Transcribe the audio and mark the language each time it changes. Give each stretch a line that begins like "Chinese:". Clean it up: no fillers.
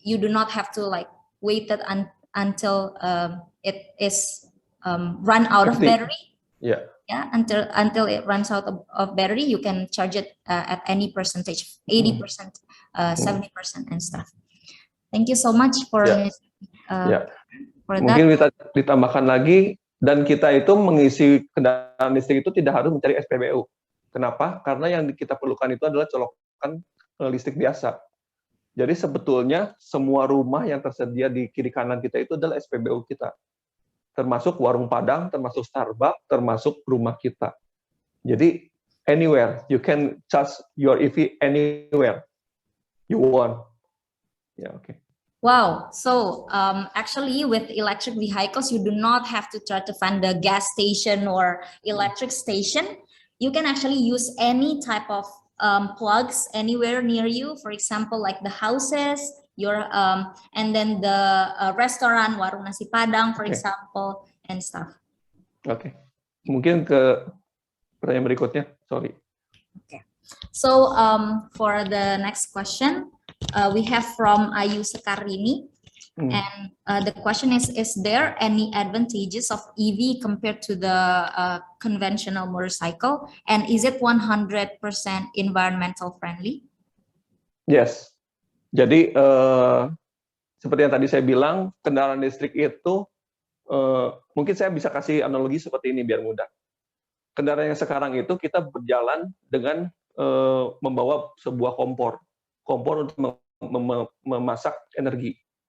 English: You do not have to like wait it until it is run out of battery. Yeah. Yeah, until it runs out of battery, you can charge it at any percentage, 80%, 70% and stuff. Thank you so much for for
Indonesian: Mungkin
English: that.
Indonesian: kita ditambahkan lagi, dan kita itu mengisi kendaraan listrik itu tidak harus mencari SPBU. Kenapa? Karena yang kita perlukan itu adalah colokan listrik biasa. Jadi sebetulnya semua rumah yang tersedia di kiri kanan kita itu adalah SPBU kita. Termasuk warung Padang, termasuk Starbucks, termasuk rumah kita. Jadi
English: anywhere, you can charge your EV anywhere you want. Yeah, okay. Wow. So actually with electric vehicles, you do not have to try to find the gas station or electric station. You can actually use any type of plugs anywhere near you. For example, like the houses, your and then the restaurant, warung nasi Padang, for example, and stuff.
Indonesian: Oke. Mungkin ke pertanyaan berikutnya.
English: Sorry. Okay. So for the next question, we have from Ayu Sekarini, and the question is there any advantages of EV compared to the conventional motorcycle, and is it 100% environmental friendly? Yes.
Indonesian: Jadi seperti yang tadi saya bilang, kendaraan listrik itu mungkin saya bisa kasih analogi seperti ini biar mudah. Kendaraan yang sekarang itu kita berjalan dengan membawa sebuah kompor untuk memasak energi.